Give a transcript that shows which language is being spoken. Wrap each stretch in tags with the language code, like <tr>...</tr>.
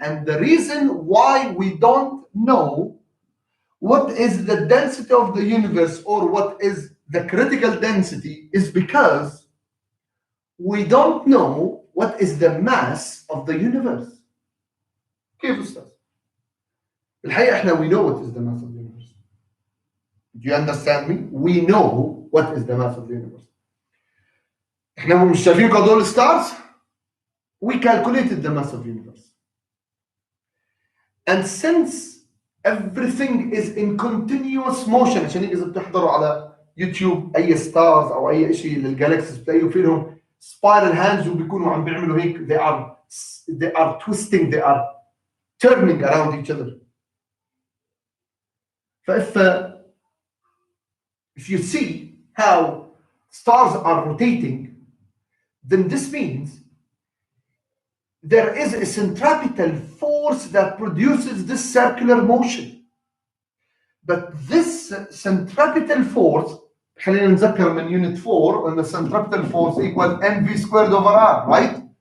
<en>And the reason why we don't know what is the density of the universe or what is the critical density is because we don't know what is the mass of the universe.</en> <ar>كيف أستاذ؟ الحقيقة احنا</ar> <en>we know what is the mass of the universe. Do you understand me? We know what is the mass of the universe.</en> <ar>احنا مش شايفين هدول stars?</ar> <en>We calculated the mass of the universe. And since everything is in continuous motion,</en> <ar>عشان هيك إذا بتحضروا على يوتيوب أي ستارز أو أي شيء للجالكسيز بتلاقوا في لهم spiral hands وبيكونوا عم بيعملوا هيك</ar> <en>they are twisting, they are turning around each other. If you see how stars are rotating, then this means there is a centripetal force that produces this circular motion. But this centripetal force,</en> <ar>خلينا نذكر من</ar> <en>unit 4, and the centripetal force equals mv squared over r, right?</en>